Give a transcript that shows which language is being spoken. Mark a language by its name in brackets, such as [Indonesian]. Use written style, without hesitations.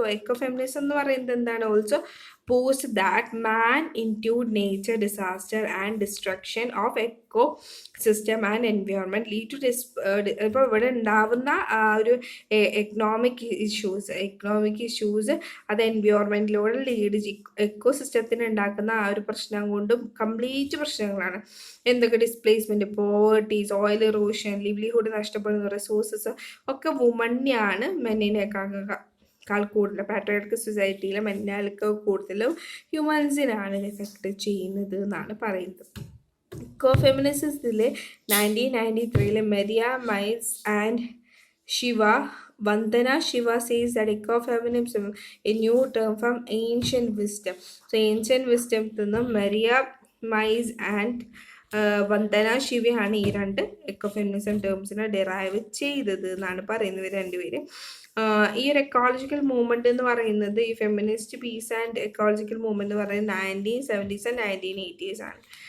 [Malayalam] Echo feminism എന്ന് പറയുന്നത് എന്താണ്? [English] also post that man include nature disaster and destruction of ecosystem and environment lead to [Malayalam] ഇപ്പോൾ ഇവിടെ ഉണ്ടാവുന്ന ഒരു എക്കണോമിക് ഇഷ്യൂസ് അത് എൻവയോൺമെൻറ്റിലൂടെ ലീഡ് എക്കോ സിസ്റ്റത്തിന് ഉണ്ടാക്കുന്ന ആ ഒരു പ്രശ്നം കൊണ്ടും കംപ്ലീറ്റ് പ്രശ്നങ്ങളാണ്. എന്തൊക്കെ? Displacement, poverty, soil erosion, livelihood നഷ്ടപ്പെടുന്ന റിസോഴ്സസ് ഒക്കെ വുമണിനെയാണ് മെന്നിനേക്കാൾ കൂടുതൽ. പാട്രിയാർക്കൽ സൊസൈറ്റിയിലെ മെന്നാൾക്ക് കൂടുതലും ഹ്യൂമൻസിനാണ് എഫക്റ്റ് ചെയ്യുന്നത് എന്നാണ് പറയുന്നത്. [English] ഇക്കോ ഫെമിനിസത്തിൽ 1993 Maria Mies and Vandana Shiva says that ecofeminism a new term from ancient wisdom. [Malayalam] So ancient wisdom നിന്ന് മെരിയ മൈസ് ആൻഡ് വന്ദന ശിവയാണ് ഈ രണ്ട് എക്കോഫെമിനിസം ടേംസിനെ ഡിറൈവ് ചെയ്തത് എന്നാണ് പറയുന്നത് രണ്ടുപേര്. ഈ ഒരു എക്കോളജിക്കൽ മൂവ്മെൻറ്റ് എന്ന് പറയുന്നത്, ഈ feminist piece and ecological movement എന്ന് പറയുന്നത് 1970s and 1980s ആണ്.